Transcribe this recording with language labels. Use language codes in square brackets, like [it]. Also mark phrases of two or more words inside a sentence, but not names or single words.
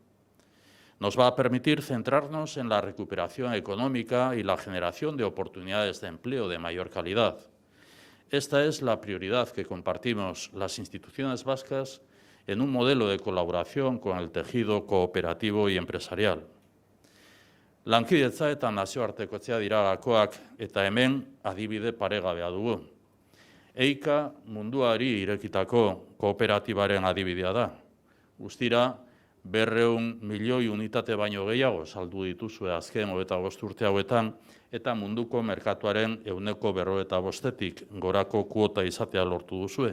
[es] Nos va a permitir centrarnos en la recuperación económica y la generación de oportunidades de empleo de mayor calidad. Esta es la prioridad que compartimos las instituciones vascas en un modelo de colaboración con el tejido cooperativo y empresarial. [eu] Lankidetza eta nazioartekotzea dira gakoak eta hemen adibide paregabea dugu. EICA munduari irekitako kooperatibaren adibidea da. Guztira, 200 milioi unitate baino gehiago saldu dituzue azken 25 urte hauetan eta munduko merkatuaren 95%tik gorako kuota izatea lortu duzue.